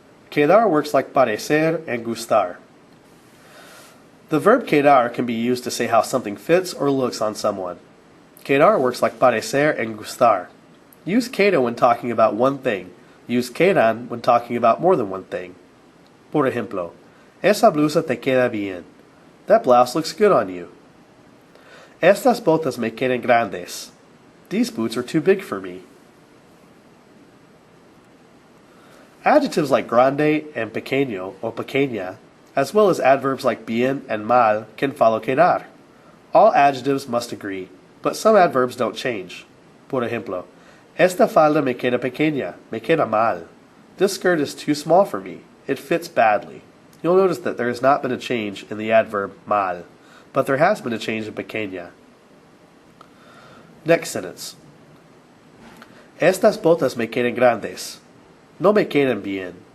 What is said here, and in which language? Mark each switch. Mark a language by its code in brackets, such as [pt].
[en] Quedar works like parecer and gustar. The verb quedar can be used to say how something fits or looks on someone. Quedar works like parecer and gustar. Use queda when talking about one thing. Use quedan when talking about more than one thing. [es] Por ejemplo, esa blusa te queda bien. [en] That blouse looks good on you. [es] Estas botas me quedan grandes. [en] These boots are too big for me. Adjectives like grande and pequeño or pequeña, as well as adverbs like bien and mal, can follow quedar. All adjectives must agree, but some adverbs don't change. [es] Por ejemplo, esta falda me queda pequeña, me queda mal. [en] This skirt is too small for me. It fits badly. You'll notice that there has not been a change in the adverb mal, but there has been a change in pequeña. Next sentence. [es] Estas botas me quedan grandes. No me quedan bien.